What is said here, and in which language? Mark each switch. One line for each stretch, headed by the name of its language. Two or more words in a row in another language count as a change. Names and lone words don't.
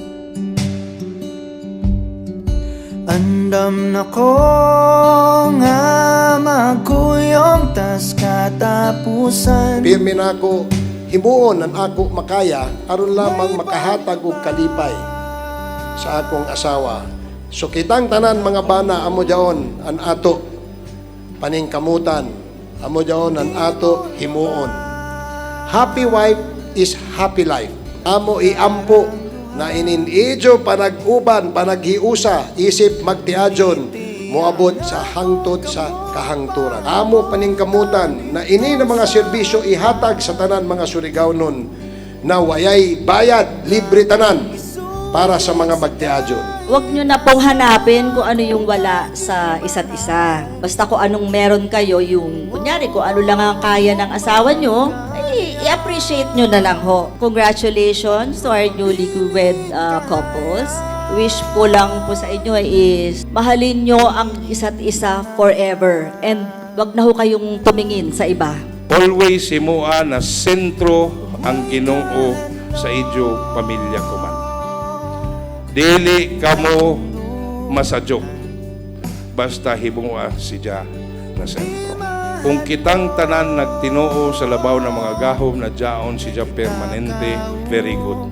Surigaonon: Andam na ko nga magkuyong tas katapusan. Pirmi na ako, himuon ang ako makaya aron lamang makahatag og kalipay sa akong asawa. So kitang tanan mga bana amo jaon ang ato paningkamutan, amo jaon ang ato himuon.
English: Happy wife is happy life.
Surigaonon: Amo iampo na ininidyo panag-uban, panaghiusa, isip magtiadyon, moabot sa hangtod sa kahangturan. Amo paningkamutan na ini na mga serbisyo ihatag sa tanan mga Surigao-non na wayay bayad, libre tanan para sa mga magtiadyon.
Filipino: Huwag nyo na pong hanapin kung ano yung wala sa isa't isa. Basta kung anong meron kayo, yung kunyari kung ano lang ang kaya ng asawa nyo, ay i-appreciate nyo na lang ho.
English: Congratulations to our newly wed couples.
Filipino: Wish po lang po sa inyo is mahalin nyo ang isa't isa
English: forever and
Filipino: wag na ho kayong tumingin sa iba.
Surigaonon: Always himua na sentro ang Ginoo sa idyo pamilya ko man. Dili kamo masadyo basta himua siya na sentro. Kung kitang tanan nagtinoo sa labaw ng mga gahom na jaon siya permanente,
English: very good.